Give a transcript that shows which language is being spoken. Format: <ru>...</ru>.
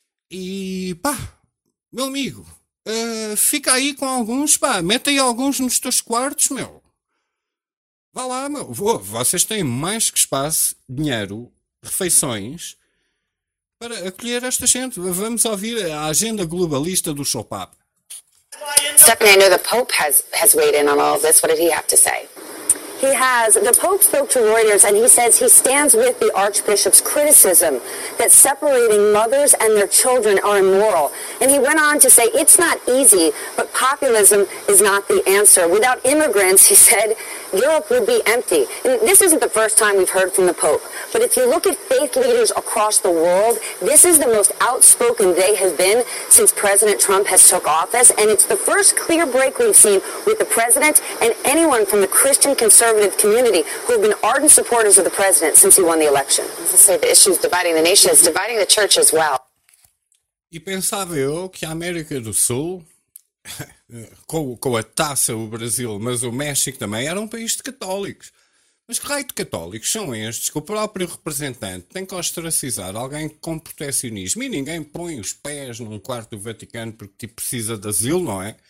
<pt>E pá, meu amigo, fica aí com alguns, pá, mete aí alguns nos teus quartos, meu. Vá lá, meu. Vocês têm mais que espaço, dinheiro, refeições para acolher esta gente. Vamos ouvir a agenda globalista do seu Papa.</pt> <en>Stephanie, I know the Pope has weighed in on all of this. What did he have to say? He has. The Pope spoke to Reuters, and he says he stands with the Archbishop's criticism that separating mothers and their children are immoral. And he went on to say, it's not easy, but populism is not the answer. Without immigrants, he said, Europe would be empty. And this isn't the first time we've heard from the Pope. But if you look at faith leaders across the world, this is the most outspoken they have been since President Trump has took office. And it's the first clear break we've seen with the president and anyone from the Christian conservative community who have been ardent supporters of the president since he won the election. As I say, the issue is dividing the nation, it's dividing the church as well.</en> <pt>E pensava eu que a América do Sul, com a taça o Brasil, mas o México também, era um país de católicos. Mas que raio de católicos são estes que o próprio representante tem que ostracizar alguém com protecionismo e ninguém põe os pés num quarto do Vaticano porque tipo, precisa de asilo, não é?</pt>